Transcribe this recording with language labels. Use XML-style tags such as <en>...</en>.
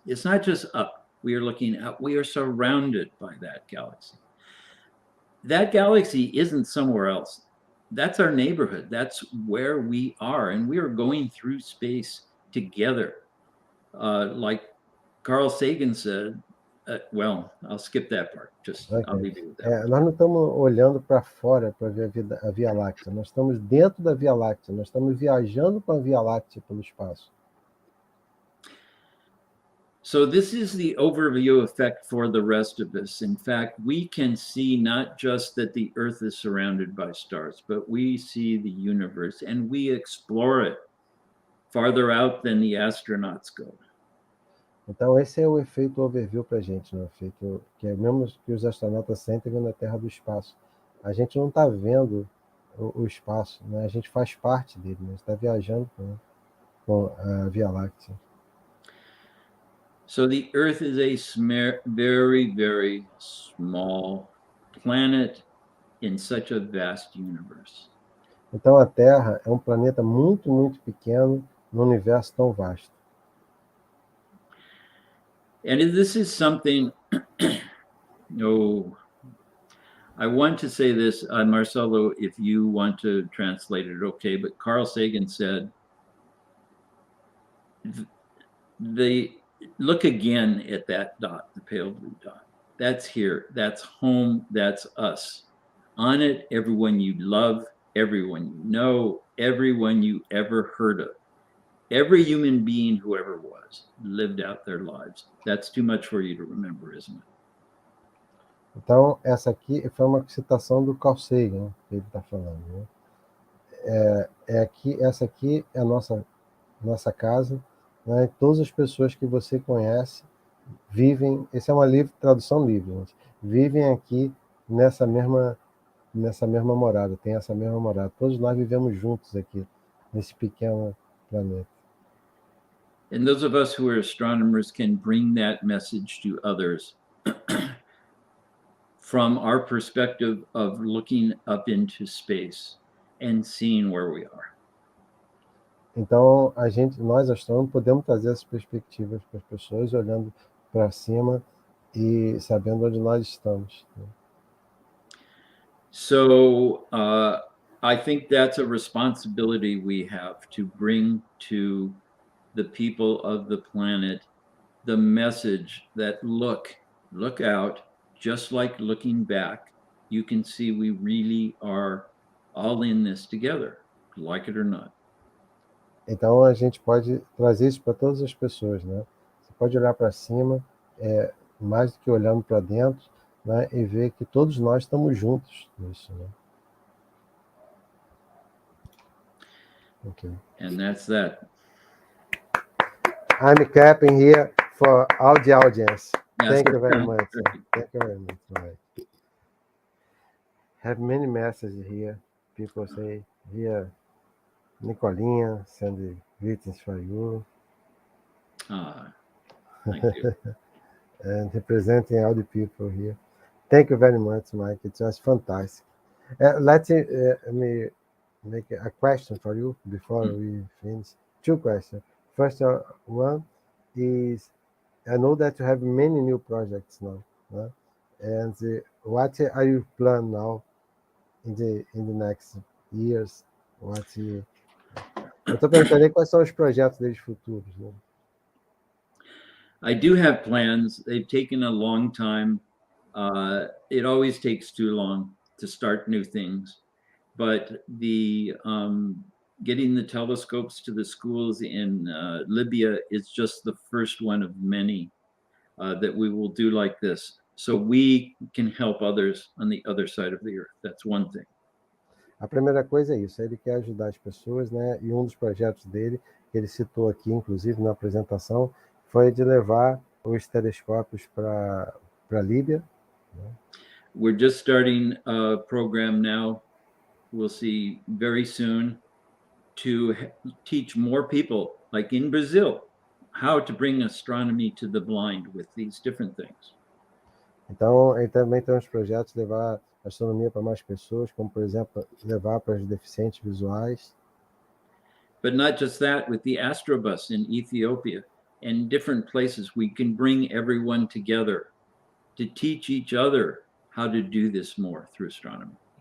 <en>It's not just up, we are looking out, we are surrounded by that galaxy. That galaxy isn't somewhere else. That's our neighborhood. That's where we are. And we are going through space together. Like Carl Sagan said, well, I'll skip that part. Just okay. I'll leave you with that.</en> <pt>Nós não estamos olhando para fora para ver a Via Láctea. Nós estamos dentro da Via Láctea. Nós estamos viajando com a Via Láctea pelo espaço.</pt> <en>So this is the overview effect for the rest of us. In fact, we can see not just that the Earth is surrounded by stars, but we see the universe and we explore it farther out than the astronauts go.</en> <pt>Então esse é o efeito overview para a gente, né? O efeito que é mesmo que os astronautas sentem vendo a Terra do espaço. A gente não está vendo o espaço, né? A gente faz parte dele, né? Está viajando com a Via Láctea.</pt> <en>So the Earth is a very, very small planet in such a vast universe.</en> <pt>Então a Terra é um planeta muito, muito pequeno num universo tão vasto.</pt> <en>And this is something, I want to say this, Marcelo, if you want to translate it, okay, but Carl Sagan said, look again at that dot, the pale blue dot. That's here, that's home, that's us. On it, everyone you love, everyone you know, everyone you ever heard of. Every human being who ever was lived out their lives. That's too much for you to remember, isn't it?</en> <pt>Então, essa aqui foi uma citação do Carl Sagan, que ele está falando, né? Essa aqui é a nossa casa, né? Todas as pessoas que você conhece vivem, esse é uma tradução livre, gente, vivem aqui nessa mesma morada, tem essa mesma morada. Todos nós vivemos juntos aqui, nesse pequeno planeta.</pt> <en>And those of us who are astronomers can bring that message to others from our perspective of looking up into space and seeing where we are.</en> <pt>Então, nós astrônomos, podemos trazer essas perspectivas para as pessoas, olhando para cima e sabendo onde nós estamos.</pt> <en>So I think that's a responsibility we have to bring to the people of the planet the message that look out, just like looking back, you can see we really are all in this together, like it or not.</en> <pt>Então a gente pode trazer isso para todas as pessoas, né? Você pode olhar para cima, mais do que olhando para dentro, né? E ver que todos nós estamos juntos nisso, né?</pt> <en>Okay. And that's that. I'm clapping here for all the audience. Yes. Thank you very much. Thank you very much. Right. Have many messages here. People say here, Nicolinha send greetings for you. Thank you. And representing all the people here. Thank you very much, Mike. It was fantastic. Let me make a question for you before we finish. Two questions. First one is, I know that you have many new projects now, né? And what are you plan now in the next years?</en> <pt>Eu estou perguntando aí quais são os projetos deles futuros, né?</pt> <en>I do have plans. They've taken a long time. It always takes too long to start new things. But the getting the telescopes to the schools in Libya is just the first one of many that we will do like this. So we can help others on the other side of the earth. That's one thing.</en> <pt>A primeira coisa é isso, ele quer ajudar as pessoas, né? E um dos projetos dele, que ele citou aqui, inclusive na apresentação, foi de levar os telescópios para a Líbia.</pt> <en>We're just starting a program now. We'll see very soon to teach more people, like in Brazil, how to bring astronomy to the blind with these different things.</en> <pt>Então, ele também tem uns projetos de levar astronomia para mais pessoas, como, por exemplo, levar para os deficientes visuais.</pt> <en>But not just that, with the Astrobus in Ethiopia and different places, we can bring everyone together to teach each other how to do this more through astronomy.</en>